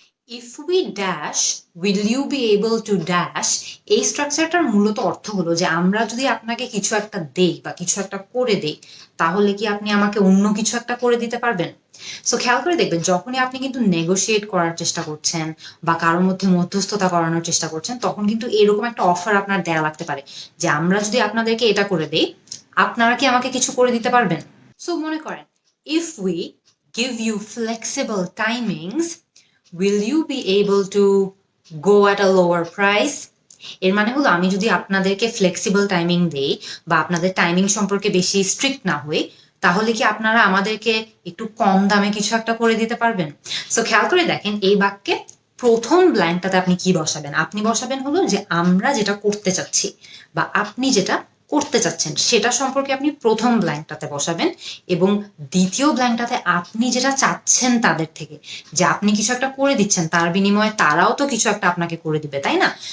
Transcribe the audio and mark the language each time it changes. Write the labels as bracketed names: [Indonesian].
[English] if we dash will you be able to dash, [Bangla] এই স্ট্রাকচারটার মূলত অর্থ হলো যে আমরা যদি আপনাকে কিছু একটা দেই বা কিছু একটা করে দেই তাহলে কি আপনি আমাকে অন্য কিছু একটা করে দিতে পারবেন? সো খেয়াল করে দেখবেন যখনই আপনি কিন্তু নেগোশিয়েট করার চেষ্টা করছেন বা কারোর মধ্যে মধ্যস্থতা করানোর চেষ্টা করছেন তখন কিন্তু এরকম একটা অফার আপনার দেয়া লাগতে পারে যে আমরা যদি আপনাদেরকে এটা করে দেই আপনারা কি আমাকে কিছু করে দিতে পারবেন? [English] so [Bangla] মনে করেন [English] If we give you flexible timings will you be able to go at a lower price? [Bangla] এর মানে হলো আমি যদি আপনাদেরকে ফ্লেক্সিবল টাইমিং দেই বা আপনাদের টাইমিং সম্পর্কে বেশি স্ট্রিক্ট না হই তাহলে কি আপনারা আমাদেরকে একটু কম দামে কিছু একটা করে দিতে পারবেন? সো খেয়াল করে দেখেন এই বাক্যে প্রথম ব্ল্যাঙ্কটাতে আপনি কি বসাবেন? আপনি বসাবেন হলো যে আমরা যেটা করতে চাচ্ছি বা আপনি যেটা করতে চাচ্ছেন সেটা সম্পর্কে আপনি প্রথম ব্ল্যাঙ্কটাতে বসাবেন এবং দ্বিতীয় ব্ল্যাঙ্কটাতে আপনি যেটা চাচ্ছেন তাদের থেকে, যে আপনি কিছু একটা করে দিচ্ছেন তার বিনিময়ে তারাও তো কিছু একটা আপনাকে করে দিবে, তাই না?